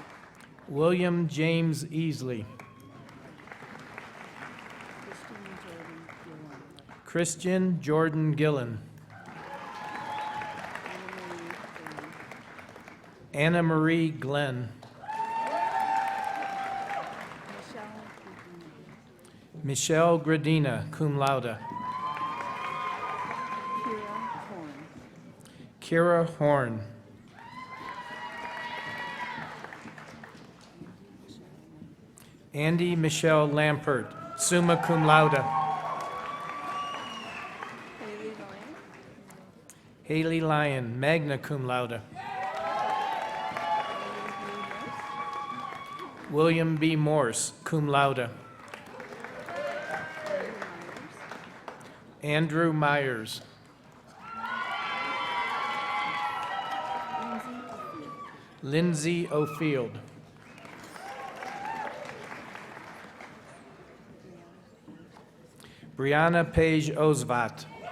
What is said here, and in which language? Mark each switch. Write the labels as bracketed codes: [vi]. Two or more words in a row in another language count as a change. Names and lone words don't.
[en] William James Easley. Christian Jordan Gillen. Anna Marie Glenn. Michelle Gradina, [la] cum laude. [en] Kira Horn. Andy Michelle Lampert, [la] summa cum laude. [en] Haley Lyon, [la] magna cum laude. [en] William B. Morse, [la] cum laude. [en] Andrew Myers. Lindsay O'Field. Brianna Page Osvat.